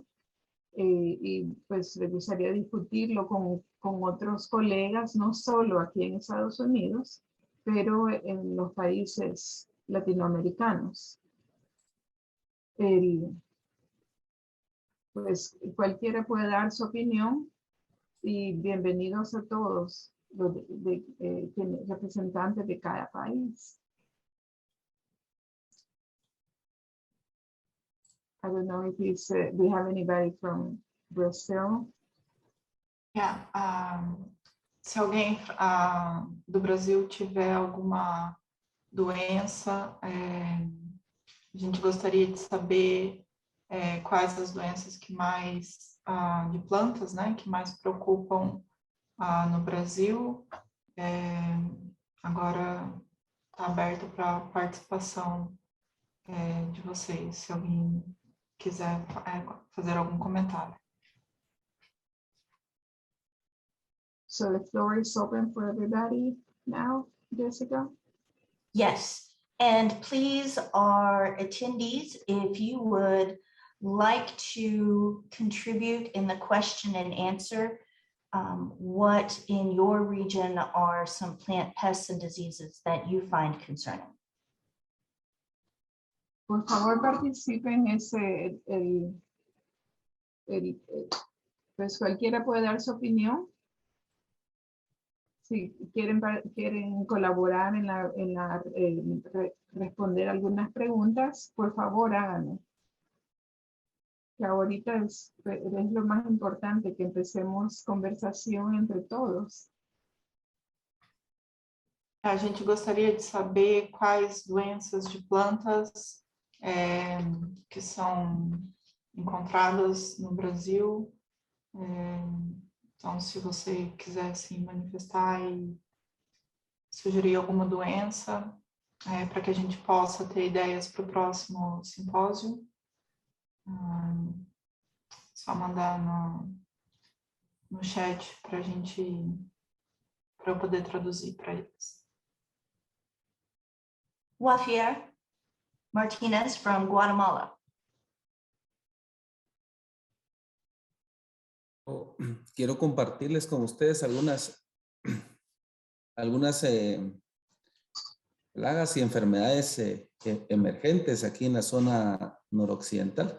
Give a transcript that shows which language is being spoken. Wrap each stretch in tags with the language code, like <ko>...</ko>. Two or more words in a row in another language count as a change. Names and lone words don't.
<es>Y pues les gustaría discutirlo con otros colegas, no solo aquí en Estados Unidos, pero en los países latinoamericanos. Pues cualquiera puede dar su opinión y bienvenidos a todos los representantes de cada país.</es> <en>I don't know if we have anybody from Brazil. Yeah,</en> <pt>se alguém do Brasil tiver alguma doença, a gente gostaria de saber quais as doenças que mais, de plantas, né, que mais preocupam no Brasil. Agora está aberto para a participação de vocês, se alguém quiser fazer algum comentário.</pt> <en>So the floor is open for everybody now, Jessica? Yes, and please, our attendees, if you would like to contribute in the question and answer what in your region are some plant pests and diseases that you find concerning?</en> <es>Por favor, participen. Pues cualquiera puede dar su opinión. Si quieren colaborar en responder algunas preguntas, por favor háganlo. Que ahorita es lo más importante, que empecemos conversación entre todos.</es> <pt>A gente gostaria de saber quais doenças de plantas que são encontradas no Brasil. Então, se você quiser se manifestar e sugerir alguma doença, para que a gente possa ter ideias para o próximo simpósio, só mandar no chat para eu poder traduzir para eles.</pt> <en>Javier Martinez from Guatemala.</en> <es>Quiero compartirles con ustedes algunas plagas y enfermedades emergentes aquí en la zona noroccidental.</es>